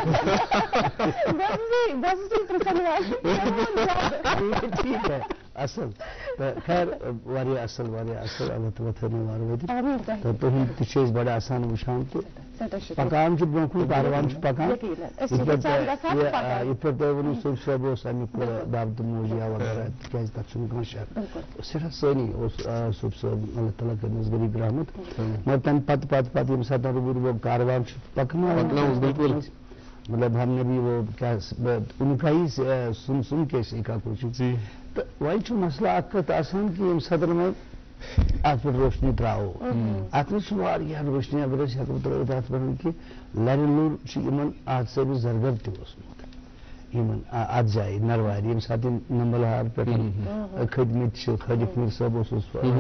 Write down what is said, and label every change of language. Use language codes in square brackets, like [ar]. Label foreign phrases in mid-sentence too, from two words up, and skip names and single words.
[ur] ٹھیٖک ہے [ks] اصل تہٕ خیر واریاہ اصل اللہ تعالیٰ تھٲونو وارٕ وٲتِتھ تہٕ تُہُنٛد تہِ چھِ أسۍ بڑٕ آسان وٕچھان تہٕ پکان چھُ برونٛہہ کُن کاروان چھُ پکان یِتھ پٲٹھۍ تۄہہِ ووٚنوُ صوفی صٲب اوس امیُک دعوت موجیا وغیرہ تِکیازِ تتھ چھُنہٕ کانٛہہ شک سٮ۪ٹھاہ سٲنی اوس صوفی صٲب اللہ تعالیٰ کٔرنَس غریٖب رحمت مگر تمہِ پتہٕ ییٚمہِ ساتہٕ وہ کاروان چھُ پکناوان بالکل مطلب [ur] ہم نے بھی وہ کیا ان کا ہی سن کے سیکھا کچھ [ks] تو وۄنۍ چھُ مسئلہ اکھ کتھ آسان کہِ ییٚمہِ ساتہٕ وۄنۍ اتھ پٮ۪ٹھ روشنی تراوو اتھ منٛز چھُ واریاہ روشنی اگر أسۍ ہٮ۪کو ترٲوِتھ اتھ پٮ۪ٹھ کہِ لرِ لوٚر چھُ یِمن آدسٲبہِ زرگر تہِ اوسمُت یِمن اتھ جایہِ نروارِ ییٚمہِ ساتہٕ یِم نمبلہار پٮ۪ٹھ کھٔتۍمٕتۍ چھِ خٲلق میٖر صٲب اوسُس